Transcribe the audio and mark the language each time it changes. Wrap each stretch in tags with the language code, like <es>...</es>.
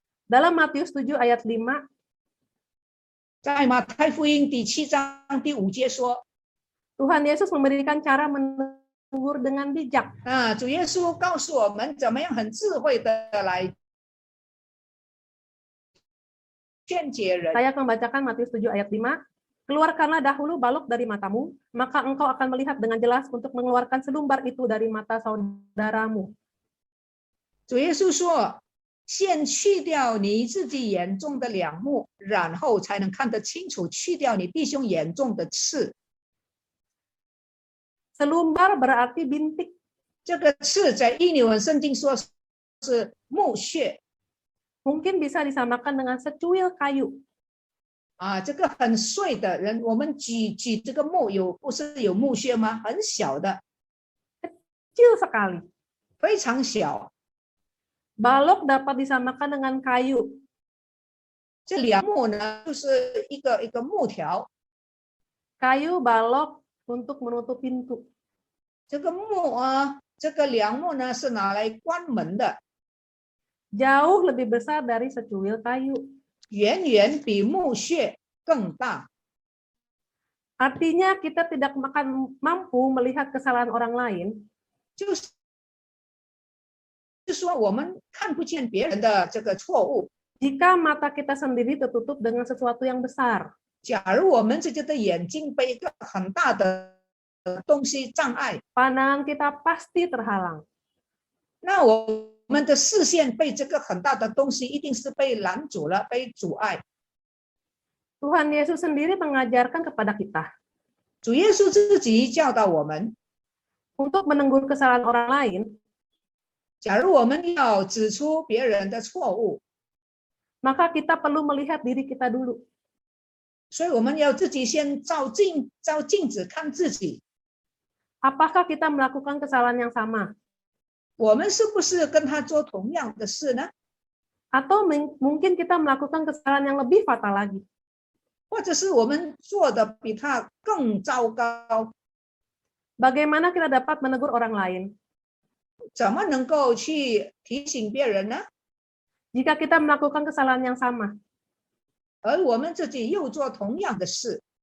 <id>Dalam Matius 7 ayat 5,</id> <zh>在马太福音第7章第5节说，</zh> <id>Tuhan Yesus memberikan cara menegur dengan bijak.</id> <zh>主耶稣告诉我们怎么样很智慧的来劝解人。</zh> <id>Saya akan membacakan Matius 7 ayat 5. Keluarkanlah dahulu balok dari matamu, maka engkau akan melihat dengan jelas untuk mengeluarkan selumbar itu dari mata saudaramu.</id> <zh>主耶稣说，先去掉你自己眼中的梁木，然后才能看得清楚，去掉你弟兄眼中的刺。</zh> <id>Selumbar berarti bintik.</id> <zh>这个刺在印尼文圣经说是木屑</zh> <id>Mungkin bisa disamakan dengan secuil kayu.</id> <zh>这个很碎的人，我们举这个木不是有木屑吗？很小的，</zh> <id>Kecil sekali.</id> <zh>非常小。</zh> <id>Balok dapat disamakan dengan kayu.</id> <zh>这梁木呢，就是一个木条，</zh> <id>Kayu balok untuk menutup pintu.</id> <zh>这个这个梁木呢是拿来关门的，</zh> <id>Jauh lebih besar dari secuil kayu.</id> <zh>远远比木屑更大。</zh> <id>Artinya kita tidak akan mampu melihat kesalahan orang lain</id> <zh>就是说，我们看不见别人的这个错误。</zh> <id>jika mata kita sendiri tertutup dengan sesuatu yang besar.</id> <zh>假如我们自己的眼睛被一个很大的东西障碍，</zh> <id>Pandangan kita pasti terhalang.</id> <zh>那我们的视线被这个很大的东西一定是被拦阻了，被阻碍。</zh> <id>Tuhan Yesus sendiri mengajarkan kepada kita</id> <zh>主耶稣自己教导我们，</zh> <id>untuk menegur kesalahan orang lain,</id> <zh>假如我们要指出别人的错误，</zh> <id>maka kita perlu melihat diri kita dulu.</id> <zh>所以我们要自己先照镜子看自己，</zh> <id>Apakah kita melakukan kesalahan yang sama?</id> <zh>我们是不是跟他做同样的事呢？</zh> <id>Atau mungkin kita melakukan kesalahan yang lebih fatal lagi.</id> <zh>或者是我们做的比他更糟糕？</zh> <id>Bagaimana kita dapat menegur orang lain</id> <zh>怎么能够去提醒别人呢？</zh> <id>jika kita melakukan kesalahan yang sama</id> <zh>而我们自己又做同样的事，</zh>